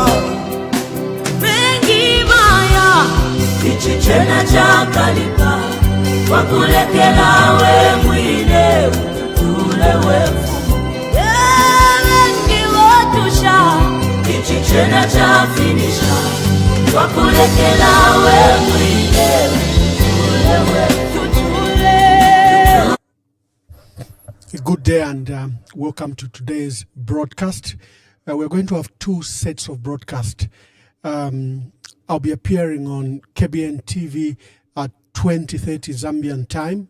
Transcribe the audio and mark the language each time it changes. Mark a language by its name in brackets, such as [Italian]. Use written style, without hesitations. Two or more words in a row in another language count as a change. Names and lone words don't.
[Bemba] bengi baya ichichena chakalika wakulekela we mwine utule wefu bengi wotusha ichichena chafinisha wakulekela we mwine utule wefu. [English] Good day and welcome to today's broadcast. We're going to have two sets of broadcast. I'll be appearing on KBN TV at 20:30 Zambian time.